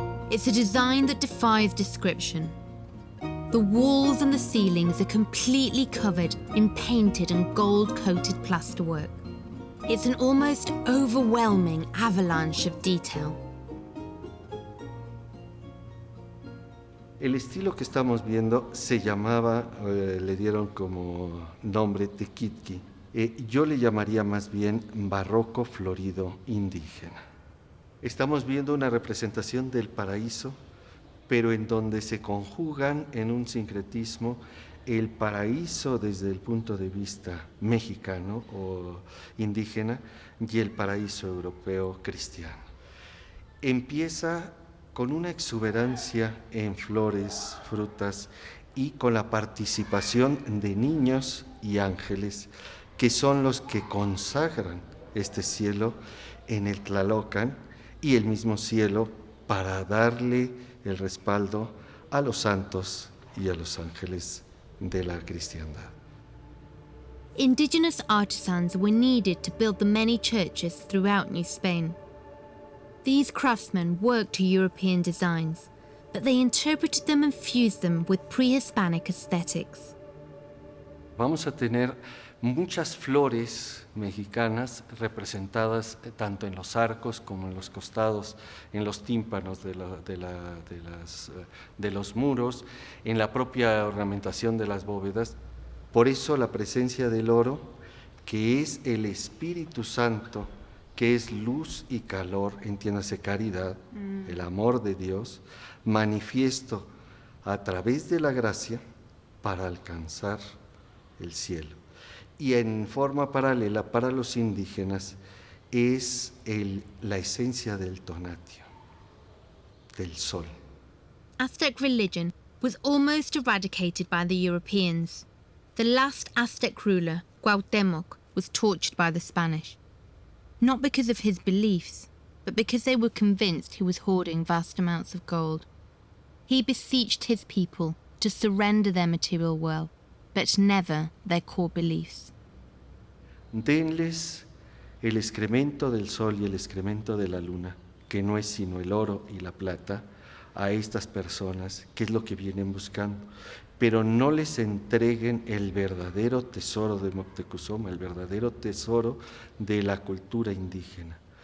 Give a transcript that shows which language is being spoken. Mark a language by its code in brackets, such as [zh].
[en] It's a design that defies description. The walls and the ceilings are completely covered in painted and gold-coated plasterwork. It's an almost overwhelming avalanche of detail. [es] El estilo que estamos viendo se llamaba, le dieron como nombre tequitqui. Yo le llamaría más bien barroco florido indígena. Estamos viendo una representación del paraíso, pero en donde se conjugan en un sincretismo el paraíso desde el punto de vista mexicano o indígena y el paraíso europeo cristiano. Empieza con una exuberancia en flores, frutas y con la participación de niños y ángeles que son los que consagran este cielo en el Tlalocan y el mismo cielo para darle el respaldo a los santos y a los ángeles de la cristiandad. [en] Indigenous artisans were needed to build the many churches throughout New Spain. These craftsmen worked to European designs, but they interpreted them and fused them with pre-Hispanic aesthetics. [es] Vamos a tener muchas flores mexicanas representadas tanto en los arcos como en los costados, en los tímpanos de los muros, en la propia ornamentación de las bóvedas. Por eso la presencia del oro, que es el Espíritu Santo, que es luz y calor, entiéndase caridad, el amor de Dios, manifiesto a través de la gracia para alcanzar el cielo. Y en forma paralela para los indígenas es la esencia del tonatio, del sol. [en] Aztec religion was almost eradicated by the Europeans. The last Aztec ruler, Cuauhtémoc, was tortured by the Spanish. Not because of his beliefs, but because they were convinced he was hoarding vast amounts of gold. He beseeched his people to surrender their material wealth, but never their core beliefs. [es] Denles el excremento del sol y el excremento de la luna, que no es sino el oro y la plata, a estas personas, que es lo que vienen buscando, pero no les entreguen el verdadero tesoro de Moctezuma, el verdadero tesoro de la cultura indígena.